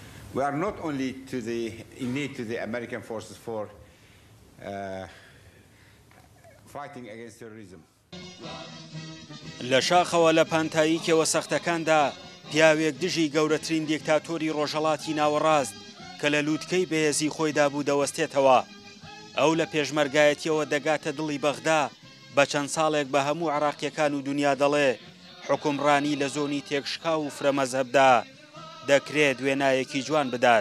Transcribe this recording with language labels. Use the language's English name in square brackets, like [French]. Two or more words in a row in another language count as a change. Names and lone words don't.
[English] We are not only in need to the American forces for fighting against terrorism. [Central Kurdish] لە شاخەوە لە پانتاییکەوە سەختەکاندا پیاوێک دژی گەورەترین دیکتاتۆری ڕۆژهەڵاتی ناوەڕاست کە لە لووتکەی بەهێزی خۆیدا بوو دەوەستێتەوە. ئەو لە پێشمەرگایەتیەوە دەگاتە دڵی بەغدا بە چەند ساڵێک بە هەموو عراقیەکان و دنیا دەڵێ حکومڕانی لە زۆنی تێکشکا و فرەمەزهبدا دەکرێت وێنایەکی جوان بدات.